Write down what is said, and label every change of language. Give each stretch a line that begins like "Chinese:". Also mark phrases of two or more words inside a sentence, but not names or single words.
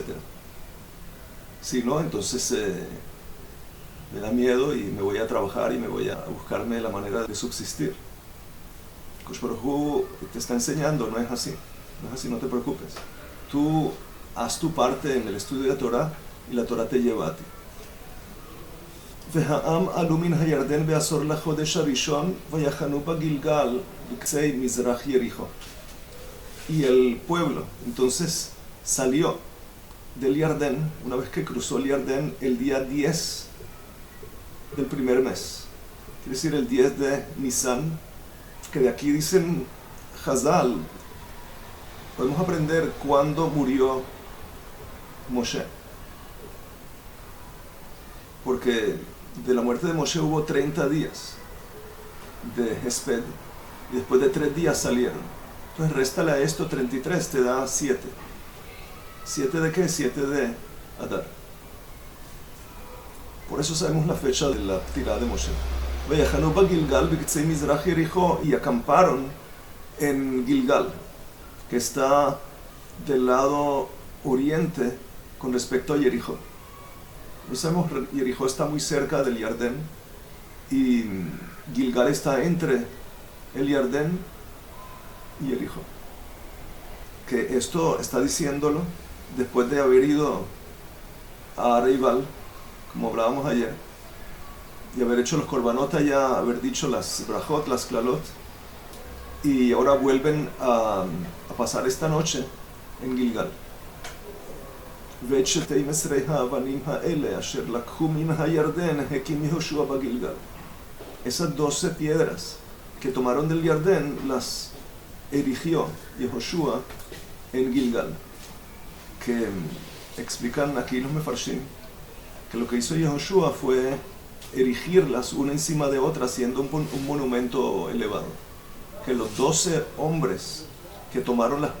Spanish: Si no, entonces me da miedo y me voy a trabajar y me voy a buscarme la manera de subsistir.
Hebrew: קדוש ברוך הוא
Spanish: te está enseñando, no es así, no te preocupes. Tú haz tu parte en el estudio de Torah y la Torah te lleva a ti.
Hebrew: והעם עלו מן הירדן בעשור לחודש הראשון ויחנו בגילגל בקצה מזרח יריחו.
Spanish: Y el pueblo entonces salió del Yardén, una vez que cruzó el Yardén, el día 10 del primer mes, quiere decir el 10 de Nisan, que de aquí dicen Hazal, podemos aprender cuándo murió Moshe, porque de la muerte de Moshe hubo 30 días de Hesped, y después de 3 días salieron. Entonces réstale a esto 33, te da 7. ¿7 de qué? 7 de Adar. Por eso sabemos la fecha de la tirada de Moshe.
Hebrew: ויחנו בגלגל בקצה מזרח יריחו,
Spanish: y acamparon en Gilgal, que está del lado oriente con respecto a Yericho. No sabemos, Yericho está muy cerca del Yardén y Gilgal está entre el Yardén y Yericho. Que esto está diciéndolo después de haber ido a Areibal, como hablábamos ayer, y haber hecho los korbanot allá, haber dicho las brajot, las klalot, y ahora vuelven a pasar esta noche en Gilgal.
Hebrew: ואת שתי מסרי האבנים האלה אשר לקחו מן הירדן הקים יהושע בגילגל.
Spanish: Esas 12 piedras que tomaron del Yardén las erigió Yehoshua en Gilgal, que explican aquí los mefarshim que lo que hizo Yehoshua fue erigirlas una encima de otra, haciendo un monumento elevado, que los 12 hombres que tomaron las